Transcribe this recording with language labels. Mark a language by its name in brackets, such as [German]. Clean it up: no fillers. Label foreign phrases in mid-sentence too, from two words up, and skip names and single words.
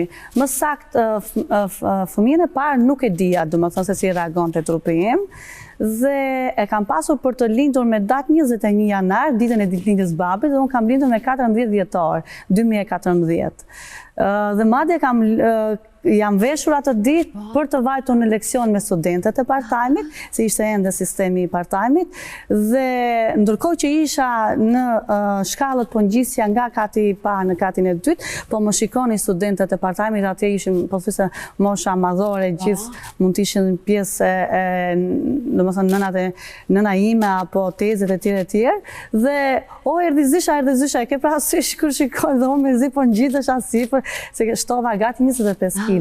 [Albanian] Më saktë, fëmijën e parë nuk e dija, domethënë se si reagonte trupi im. Dhe e kam pasur për të lindur me datë 21 janar, ditën e ditëlindjes babit, dhe unë kam lindur me 14 dhjetor, 2014. Dhe madje jam veshur atë ditë për të vajtur në leksion me studentët e part-time-it, si ishte ende sistemi i part-time-it, dhe ndërkohë që isha në shkallët po ngjisja nga kati i parë në katin e dytë, po më shikonin studentët e part-time-it, atje ishin pothuajse mosha madhore, gjithë mund të ishin pjesë domethënë nëna ime apo tezet e tjerë, dhe erdhi zysha, e ke parasysh kur shikoj dhe unë me zi po ngjitesha sipër, se shtova gati 25 kg.